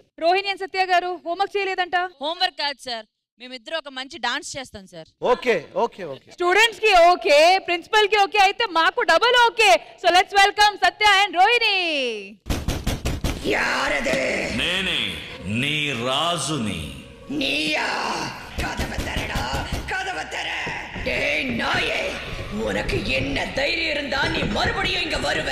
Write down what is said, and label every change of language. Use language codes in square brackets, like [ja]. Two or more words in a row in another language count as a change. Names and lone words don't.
[te] రోహిణి అండ్ సత్య గారు హోంవర్క్ చేయలేదంట. హోంవర్క్ కాదు సార్, మేమిద్దరు ఒక మంచి డాన్స్ చేస్తాం సార్. [en] okay okay okay. [te] స్టూడెంట్స్ కి ఓకే, ప్రిన్సిపల్ కి ఓకే, అయితే మాకు [en] double okay. so let's welcome Satya and Rohini. [ta] யாரது? [te] నేనే నీ రాజుని. [ta] நீயா? கதவை தரடா, கதவை தர. டேய் நாயே, உனக்கு என்ன தைரியம் இருந்தா நீ மறுபடியும் இங்க வருவ?